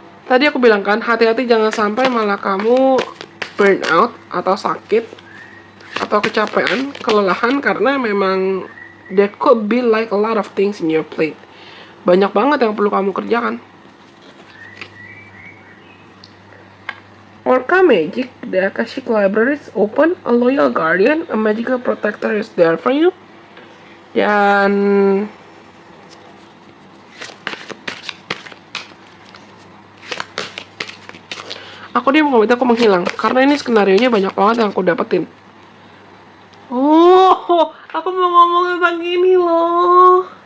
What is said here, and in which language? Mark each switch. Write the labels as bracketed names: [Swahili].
[Indonesian] Tadi aku bilang kan, hati-hati jangan sampai malah kamu burn out atau sakit atau kecapean, kelelahan, karena memang [English] there could be like a lot of things in your plate. [Indonesian] Banyak banget yang perlu kamu kerjakan. [English] Orca Magic, the Akashic Library is open, a loyal guardian, a magical protector is there for you. [Indonesian] Dan dia mau minta aku menghilang karena ini skenarionya banyak banget yang aku dapetin. Oh, aku mau ngomong tentang ini loh.